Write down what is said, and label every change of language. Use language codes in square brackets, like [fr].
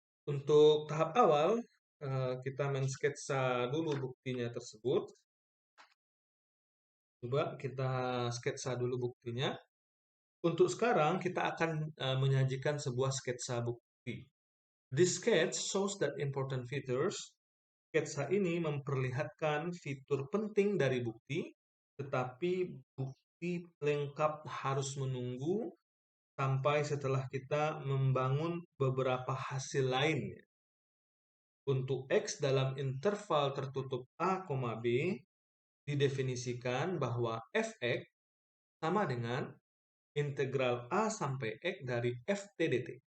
[id] Untuk tahap awal, kita men-sketsa dulu buktinya tersebut. Coba kita sketsa dulu buktinya. Untuk sekarang, kita akan menyajikan sebuah sketsa bukti. [en] This sketch shows that important features. [id] Sketsa ini memperlihatkan fitur penting dari bukti, tetapi bukti lengkap harus menunggu sampai setelah kita membangun beberapa hasil lain. Untuk X dalam interval tertutup A, B, didefinisikan bahwa fx sama dengan integral A sampai X dari ft dt.